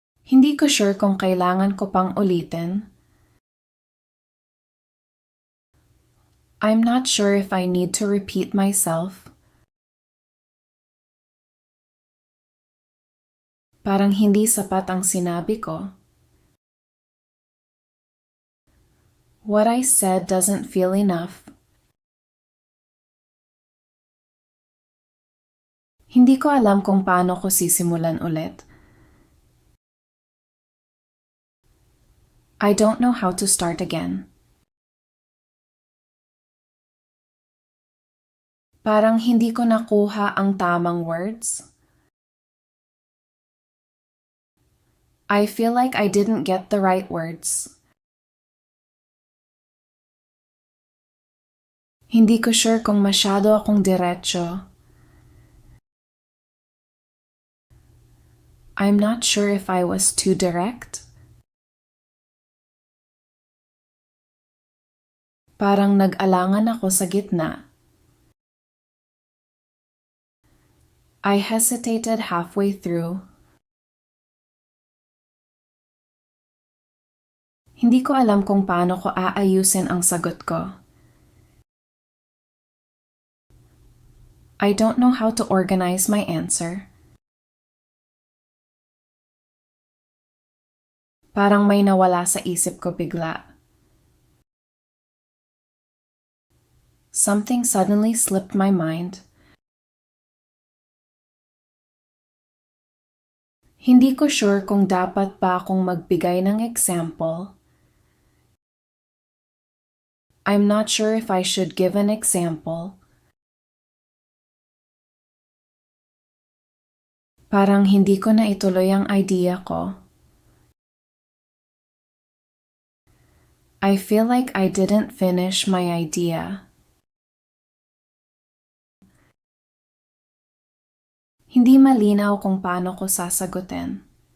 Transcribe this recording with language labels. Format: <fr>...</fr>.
<tl>Hindi ko sure kung kailangan ko pang ulitin.</tl> <en>I'm not sure if I need to repeat myself.</en> <tl>Parang hindi sapat ang sinabi ko.</tl> <en>What I said doesn't feel enough.</en> <tl>Hindi ko alam kung paano ko sisimulan ulit.</tl> <en>I don't know how to start again.</en> <tl>Parang hindi ko nakuha ang tamang words.</tl> <en>I feel like I didn't get the right words.</en> <tl>Hindi ko sure kung masyado akong diretso.</tl> <en>I'm not sure if I was too direct.</en> <tl>Parang nag-alangan ako sa gitna.</tl> <en>I hesitated halfway through.</en> <tl>Hindi ko alam kung paano ko aayusin ang sagot ko.</tl> <en>I don't know how to organize my answer.</en> <tl>Parang may nawala sa isip ko bigla.</tl> <en>Something suddenly slipped my mind.</en> <tl>Hindi ko sure kung dapat pa akong magbigay ng example.</tl> <en>I'm not sure if I should give an example.</en> <tl>Parang hindi ko na ituloy ang idea ko.</tl> <en>I feel like I didn't finish my idea.</en> <tl>Hindi malinaw kung paano ko sasagutin.</tl>